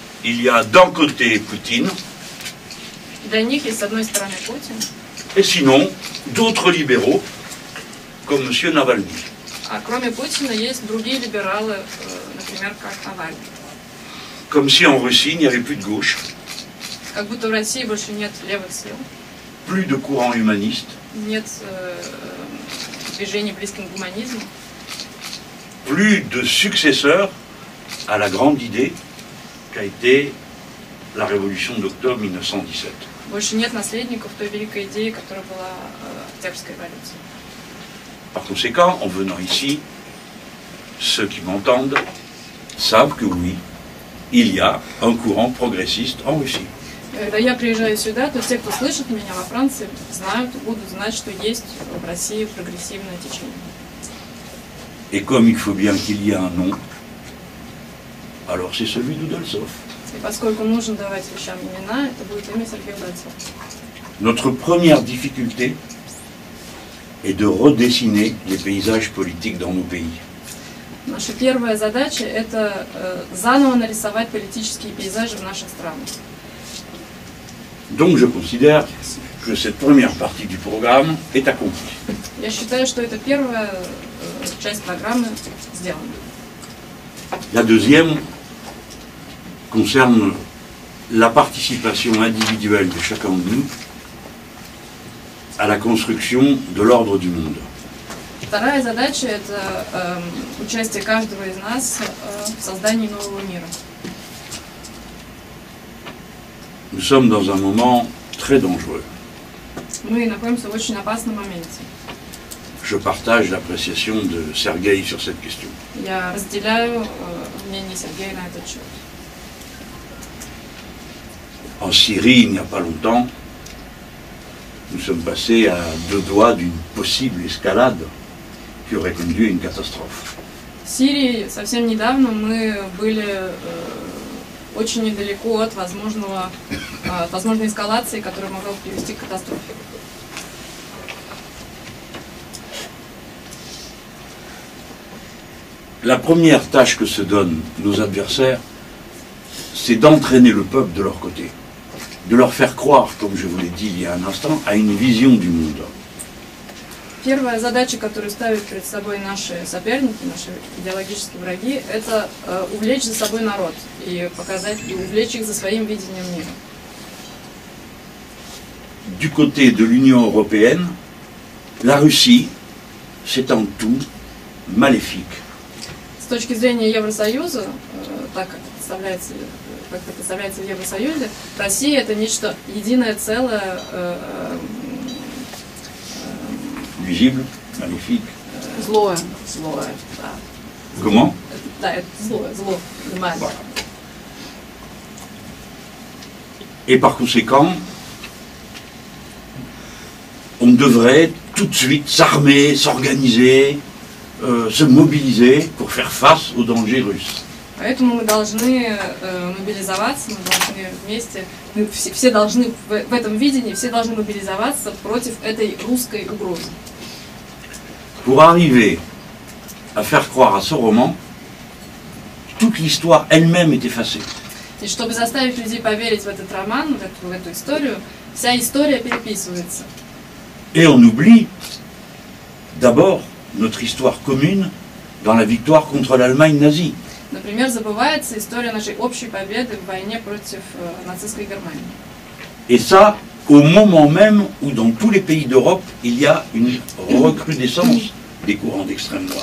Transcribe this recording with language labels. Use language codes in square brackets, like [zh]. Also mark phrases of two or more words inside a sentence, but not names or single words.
[fr] il y a d'un côté Poutine, [ru] Для них есть с одной стороны Путин, [fr] et sinon d'autres libéraux, comme M. Navalny. [ru] а кроме Путина есть другие либералы, например, как Навальный. [fr] Comme si en Russie, il n'y avait plus de gauche, [ru] Как будто в России больше нет левых сил, [fr] plus de courant humaniste, [ru] нет движений близких к гуманизму, [fr] plus de successeurs à la grande idée qu'a été la révolution d'octobre 1917. [ru] больше нет наследников той великой идеи, которая была Октябрьской революции. [fr] Par conséquent, en venant ici, ceux qui m'entendent savent que oui, il y a un courant progressiste en Russie. [ru] Когда я приезжаю сюда, то те, кто слышит меня во Франции, знают, будут знать, что есть в России прогрессивное течение. [fr] Et comme il faut bien qu'il y ait un nom, alors c'est celui d'Udaltsov. [ru] И поскольку нужно давать вещам имена, это будет имя Сергея Удальцова. [fr] Notre première difficulté est de redessiner les paysages politiques dans nos pays. [ru] Наша первая задача – это заново нарисовать политические пейзажи в наших странах. [fr] Donc je considère que cette première partie du programme est accomplie. [ru] Я считаю, что это первая часть программы сделана. [fr] La deuxième concerne la participation individuelle de chacun de nous à la construction de l'ordre du monde. [ru] Вторая задача – это участие каждого из нас в создании нового мира. [fr] Nous sommes dans un moment très dangereux. [ru] Мы находимся в очень опасном моменте. [fr] Je partage l'appréciation de Sergueï sur cette question. [ru] Я разделяю мнение Сергея на этот счет. [fr] En Syrie, il n'y a pas longtemps, nous sommes passés à deux doigts d'une possible escalade qui aurait conduit à une catastrophe. [ru] В Сирии совсем недавно мы были очень недалеко от возможной эскалации, которая могла привести к катастрофе. [fr] La première tâche que se donnent nos adversaires, c'est d'entraîner le peuple de leur côté, de leur faire croire, comme je vous l'ai dit il y a un instant, à une vision du monde. [ru] Первая задача, которую ставят перед собой наши соперники, наши идеологические враги, это увлечь за собой народ и показать, и увлечь их за своим видением мира. [fr] Du côté de l'Union européenne, la Russie, c'est en tout maléfique. [ru] С точки зрения Евросоюза, так как это представляется в Евросоюзе, Россия это нечто единое целое, [fr] Visible, maléfique. [ru] злое, да. [fr] Comment? [ru] Да, это зло, понимаете. [fr] Voilà. Et par conséquent, on devrait tout de suite s'armer, s'organiser, se mobiliser pour faire face aux dangers russes. [ru] Поэтому мы должны мобилизоваться, мы должны вместе, мы все должны в этом видении, все должны мобилизоваться против этой русской угрозы. [fr] Pour arriver à faire croire à ce roman, toute l'histoire elle-même est effacée. [ru] И чтобы заставить людей поверить в этот роман, в эту историю, вся история переписывается. [fr] Et on oublie d'abord notre histoire commune dans la victoire contre l'Allemagne nazie. [ru] Например, забывается история нашей общей победы в войне против нацистской Германии. [fr] Et ça, au moment même où dans tous les pays d'Europe, il y a une recrudescence des courants d'extrême droite.